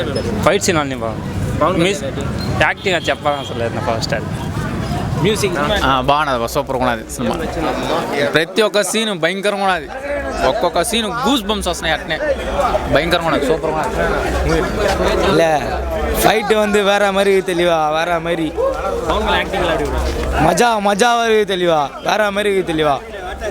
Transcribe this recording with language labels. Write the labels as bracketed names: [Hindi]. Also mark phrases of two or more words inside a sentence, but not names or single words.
[English] fight scene [Telugu] అన్నీ బాగుంది. పవన్ మిస్ కళ్యాణ్ యాక్టింగ్ అది చెప్పాల్సిన అవసరం లేదు. ఫస్ట్ అది మ్యూజిక్ బాగున్నది, సూపర్గా ఉన్నది సినిమా. ప్రతి ఒక్క సీన్ భయంకరంగా ఉన్నది. ఒక్కొక్క సీన్ [English] goose bumps [Telugu] వస్తున్నాయి అట్నే. భయంకరంగా ఉన్నది, సూపర్గా ఉన్నది. [Tamil] இல்லை ஃபைட்டு வந்து வேற மாதிரி தெளிவா வேற மாதிரி [Telugu] పవన్ కళ్యాణ్ యాక్టింగ్ [Tamil] மஜா மஜா வருது தெளிவா வேற மாதிரி தெளிவா